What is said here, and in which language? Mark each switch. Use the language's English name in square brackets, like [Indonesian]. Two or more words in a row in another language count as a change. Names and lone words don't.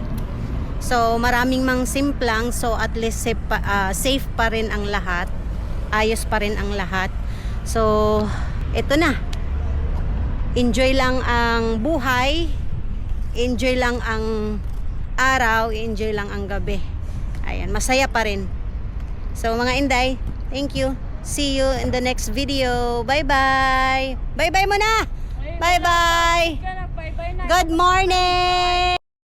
[Filipino] So maraming mang simplang, so at least safe pa rin ang lahat. Ayos pa rin ang lahat. So ito na. Enjoy lang ang buhay. Enjoy lang ang araw, enjoy lang ang gabi. Ayan, masaya pa rin. So mga Inday, [English] thank you. See you in the next video. Bye-bye. Bye-bye muna. Bye-bye. Bye-bye na. Good morning.